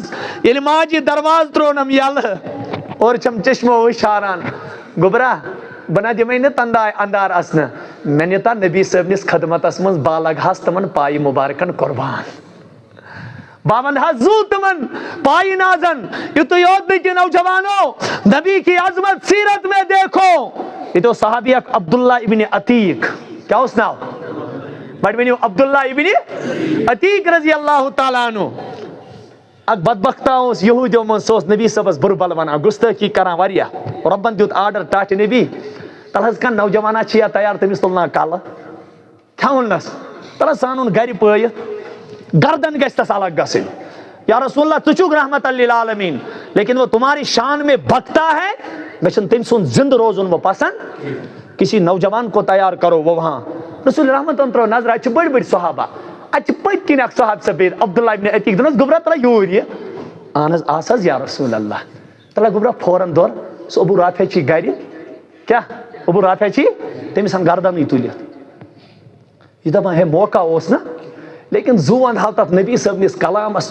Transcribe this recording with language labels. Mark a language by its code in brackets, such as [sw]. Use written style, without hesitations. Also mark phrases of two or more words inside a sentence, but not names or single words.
[ks] ییٚلہِ ماجہِ دروازٕ ترٛوونَم یَلہٕ اورٕ چھَم چشمو وٕشاران. گوٚبرا بہٕ نہ دِمَے نہٕ تنداے اندار اَژنہٕ، مےٚ نِتا نبی صٲبنِس خدمتس منٛز بہٕ لگہٕ تِمن پایہِ مُبارکن قۄربان. بہٕ وَنہٕ حظ زوٗ تِمن پایہِ نازن. یِتُے یوت نہٕ کہِ نوجوانو [ur] نبی کی عظمت سیرت میں دیکھو. [ks] ییٚتہِ اوس صحابی اکھ عبداللہ ابنِ عتیٖق. کیٛاہ اوس ناو؟ بَڑٕ ؤنِو عبداللہ ابنِ عتیٖق [ar] رضی اللہ تعالیٰ عنہ. [ks] اکھ بدبختہ اوس یہوٗدیو منٛز، سُہ اوس نبی صٲبس بُرٕ بَلہٕ وَنان، گُستٲخی کران واریاہ. رۄبن دیُت آرڈر ٹاٹھِ نبی تَلہٕ حظ کانٛہہ نوجوانا چھِ یا تیار تٔمِس تُلنا کَلہٕ. کیٛاہ ووٚننَس؟ تَلہٕ حظ سُہ اَنُن گرِ پٲیِتھ، گردن گژھِ تس الگ گژھٕنۍ. [ar] یا رسول اللہ [ks] ژٕ چھُکھ [ar] رحمت للعالمیٖن، [ur] لیکن وہ تمہاری شان میں بھگتا ہے، [ks] مےٚ چھُنہٕ تٔمۍ سُنٛد زِندٕ روزُن وہ پسند. [ur] کسی نوجوان کو تیار کرو وہ وہاں. [ks] رسول رحمتن ترٲو نظر، اَتہِ چھِ بٔڑۍ بٔڑۍ صحابہ. اَتہِ چھِ پٔتۍ کِنۍ اکھ صحابہِ سا بِہِتھ عبداللہ ابنِ عتیٖق. دوٚپنَس گوٚبرا ترٛا یوٗرۍ یہِ. اہن حظ آس حظ [ar] یا رسول اللہ. [ks] ترٛا گوٚبرا فوراً دور. سُہ ابوٗ رافیہ چھی گرِ. کیٛاہ ابوٗ رافیہ چھی؟ تٔمِس اَن گردنٕے تُلِتھ. یہِ دپان ہے موقع اوس نا، لیکن زوٗ اَندہاو تَتھ نبی صٲبنِس کلامس.